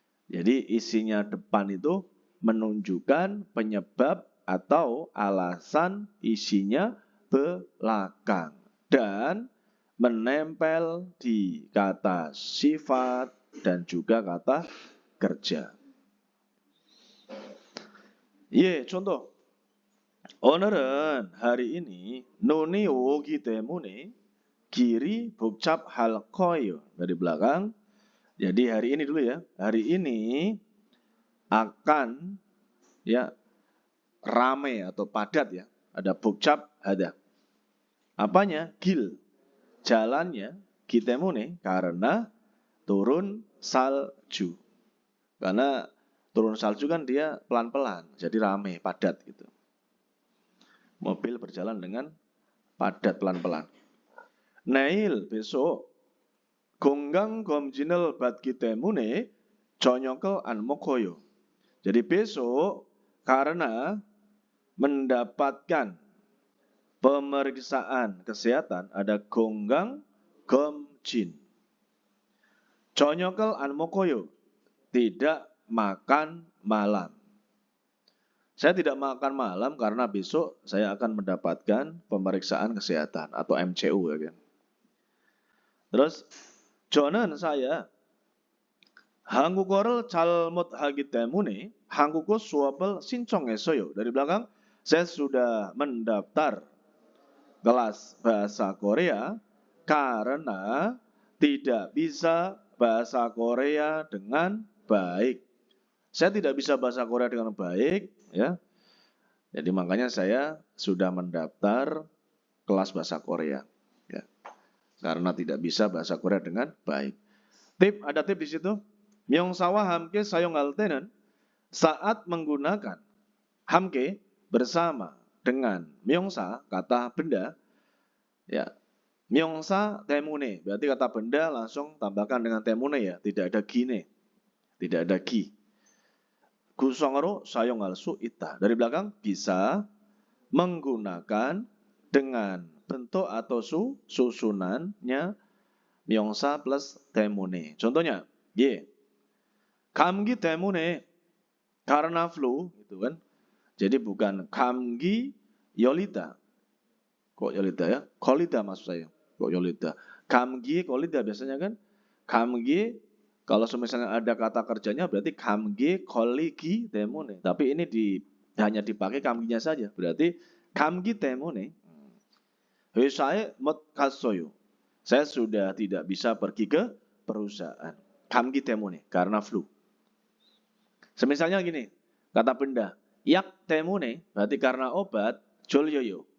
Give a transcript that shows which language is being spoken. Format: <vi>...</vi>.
<id>Jadi isinya depan itu menunjukkan penyebab atau alasan isinya belakang dan menempel di kata sifat dan juga kata kerja. contoh.</id> <ko>오늘은</ko> <id>hari ini</id> <ko>눈이 오기 때문에 길이 복잡할 거예요.</ko> <id>Dari belakang. Jadi hari ini dulu ya. Hari ini akan ya ramai atau padat ya. Ada 복잡 ada. Apanya? Gil. Jalannya 기 때문에 karena turun salju. Karena turun salju kan dia pelan-pelan, jadi ramai, padat gitu. Mobil berjalan dengan padat pelan-pelan.</id> <ko>Neil besok 건강검진을 받기 때문에 저녁을 안 먹어요.</ko> <id>Jadi besok karena mendapatkan pemeriksaan kesehatan ada 건강검진.</id> <ko>저녁을 안 먹어요.</ko> <id>Tidak makan malam. Saya tidak makan malam karena besok saya akan mendapatkan pemeriksaan kesehatan atau MCU ya kan. Terus</id> <ko>저는</ko> <id>saya</id> <ko>한국어를 잘못하기 때문에 한국어 수업을 신청했어요.</ko> <id>Dari belakang saya sudah mendaftar kelas bahasa Korea karena tidak bisa bahasa Korea dengan baik. Saya tidak bisa bahasa Korea dengan baik, ya. Jadi makanya saya sudah mendaftar kelas bahasa Korea, ya. Karena tidak bisa bahasa Korea dengan baik. Ada tip di situ.</id> <ko>명사와 함께 사용할 때는</ko> <id>saat menggunakan 함께 bersama dengan 명사 kata benda, ya. 명사 때문에 berarti kata benda langsung tambahkan dengan 때문에 ya, tidak ada gine, tidak ada gi.</id> <ko>구성어로 사용할 수 있다.</ko> <id>Dari belakang bisa menggunakan dengan bentuk atau susunannya 명사 plus 때문에. Contohnya,</id> <ko>감기 때문에</ko> <id>karena flu gitu kan. Jadi bukan</id> <ko>감기 열리다.</ko> <id>Kok 열리다 ya? 걸리다 maksud saya. Kok 열리다? 감기 걸리다 biasanya kan 감기. Kalau misalnya ada kata kerjanya berarti</id> <ko>감기 걸리기 때문에.</ko> <id>Tapi ini hanya dipakai 감기nya saja. Berarti</id> <ko>감기 때문에 회사에 못 갔어요.</ko> <id>Saya sudah tidak bisa pergi ke perusahaan.</id> <ko>감기 때문에,</ko> <id>karena flu. Semisalnya gini, kata benda,</id> <ko>약 때문에,</ko> <id>berarti karena obat,</id> <ko>졸려요.</ko>